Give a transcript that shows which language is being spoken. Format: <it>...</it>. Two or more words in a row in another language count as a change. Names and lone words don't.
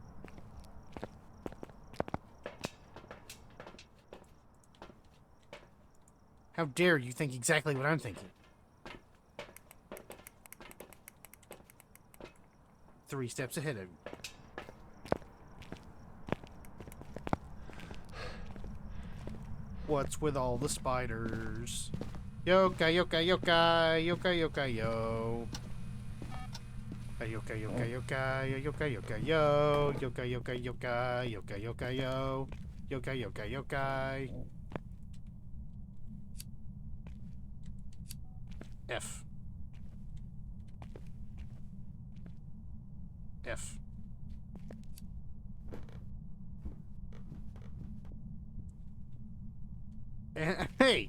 <en>How dare you think exactly what I'm thinking? 3 steps ahead of you. What's with all the spiders? Yoka, yoka, yoka, yoka, yoka, yo. Yoka, yoka, yoka, yoka, yoka, yo. Yoka, yoka, yoka, yoka, yoka, yo. Yoka, yoka, yoka. F. F. And, hey!</en>